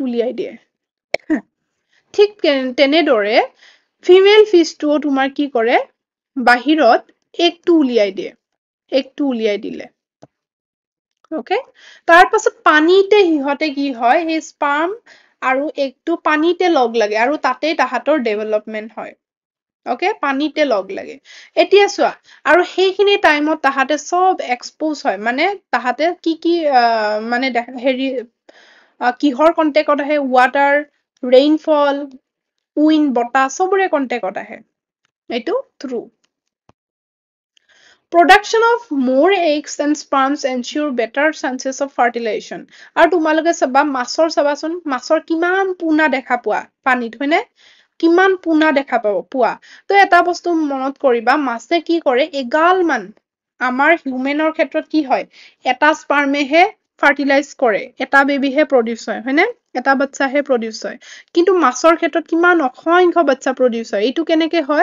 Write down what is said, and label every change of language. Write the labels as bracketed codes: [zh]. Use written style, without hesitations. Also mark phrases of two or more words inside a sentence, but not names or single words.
[as] উলিয়াই দিয়ে ঠিক তেনেদৰে ফিমেল ফিশটোও তোমাৰ কি কৰে বাহিৰত এগটো উলিয়াই দিলে ওকে তাৰ পাছত পানীতে হিহতে কি হয় এই স্পাম আৰু এগটো পানীতে লগ লাগে আৰু তাতেই তাহাতৰ ডেভেলপমেন্ট হয় ওকে পানীতে লগ লাগে এতিয়া চোৱা আৰু সেইখিনি টাইমত তাহাতে সব এক্সপোজ হয় মানে তাহাতে কি মানে হেৰি কিহৰ কন্টেক্টত আহে [en] water rainfall wind [as] বতাহ সবৰে কন্টেক্টত আহে এইটো ট্ৰু [en] Production of more eggs and sperms ensure better chances of fertilization. [as] আৰু তোমালোকে চাবা মাছৰ চাবাচোন মাছৰ কিমান পুনা দেখা পোৱা পানীত হয়নে কিমান পুনা দেখা পোৱা তো এটা বস্তু মনত কৰিবা মাছে কি কৰে এগাল মান আমাৰ হিউমেনৰ ক্ষেত্ৰত কি হয় এটা স্পাৰ্মেহে ফাৰ্টিলাইজ কৰে এটা বেবিহে প্ৰডিউস হয়নে এটা বাচ্চাহে প্ৰডিউস হয় কিন্তু মাছৰ ক্ষেত্ৰত কিমান অসংখ্য বাচ্চা প্ৰডিউস হয় এইটো কেনেকে হয়